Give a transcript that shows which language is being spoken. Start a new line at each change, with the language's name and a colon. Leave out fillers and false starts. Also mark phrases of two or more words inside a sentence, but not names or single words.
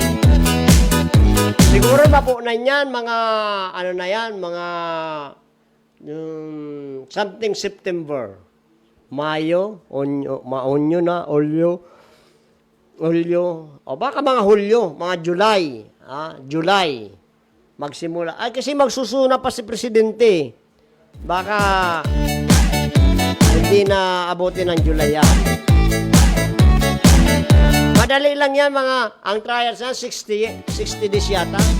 Filipino: Siguro mapunan yan, mga something September. Mayo, Hulyo, o baka mga Hulyo, mga July, July, magsimula. Kasi magsusuna pa si Presidente. Baka hindi na abutin ng July yan. Madali lang yan ang trials na 60 days yata.